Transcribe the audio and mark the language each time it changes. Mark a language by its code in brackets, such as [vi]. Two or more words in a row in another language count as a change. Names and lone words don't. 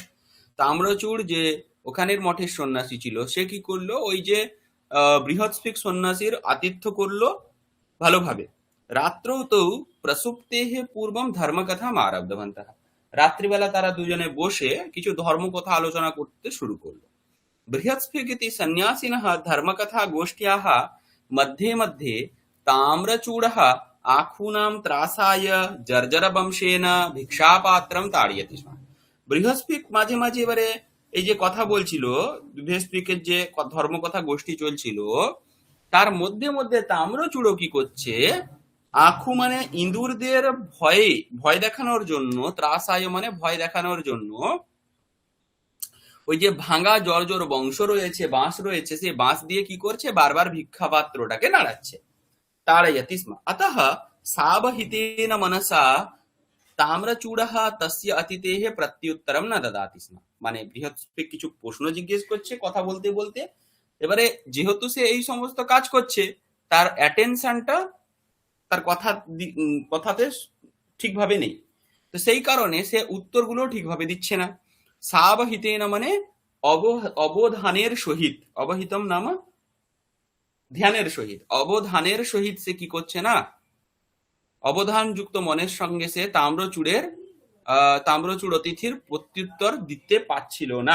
[bn] তাম্রচূড় যে ওখানের মঠের সন্ন্যাসী ছিল, সে কি করলো, ওই যে বৃহৎ স্ফিক সন্ন্যাসীর আতিথ্য করলো ভালোভাবে। [sa] রাত্রেও তো প্রসুপ্তেহ পূর্বম ধর্মকথাম আরব্ধবন্তঃ। [bn] রাত্রিবেলা তারা দুজনে বসে কিছু ধর্মকথা আলোচনা করতে শুরু করলো। [sa] বৃহস্পতি সন্ন্যাসিনঃ ধর্মকথা গোষ্ঠ্যাः मध्ये मध्ये তাম্রচূড়ः আখূনাম ত্রাসায় জর্জরবংশেন ভিক্ষাপাত্রম তাড়য়তি স্ম। [bn] বৃহস্পতি মাঝে মাঝে এবারে এই যে কথা বলছিল, বৃহস্পতির যে ধর্মকথা গোষ্ঠী চলছিল, তার মধ্যে মধ্যে তাম্রচূড় কি করছে, আখু মানে ইঁদুরদের ভয় দেখানোর জন্য, ত্রাসায় মানে ভয় দেখানোর জন্য ওই যে ভাঙা জর্জর বংশ রয়েছে, বাঁশ রয়েছে, সেই বাঁশ দিয়ে কি করছে, বারবার ভিক্ষাপাত্রটাকে নাড়াচ্ছে। [sa] তাড়য়তি স্ম। अतः सावहितेन मनसा তাম্রচূড়ः তস্য অতিথেः প্রত্যুত্তরম ন দদাতি স্ম। [bn] মানে বৃহস্পতি কিছু প্রশ্ন জিজ্ঞেস করছে কথা বলতে বলতে, এবারে যেহেতু সে এই সমস্ত কাজ করছে, তার অ্যাটেনশনটা তার কথাতে ঠিকভাবে নেই, তো সেই কারণে সে উত্তরগুলো ঠিকভাবে দিচ্ছে না। সাবহিতেন মানে অবধানের সহিত, অবহিতম নাম ধ্যানের সহিত, অবধানের সহিত সে কি করছে না, অবধান যুক্ত মনের সঙ্গে সে তাম্রচূড় অতিথির প্রত্যুত্তর দিতে পারছিল না।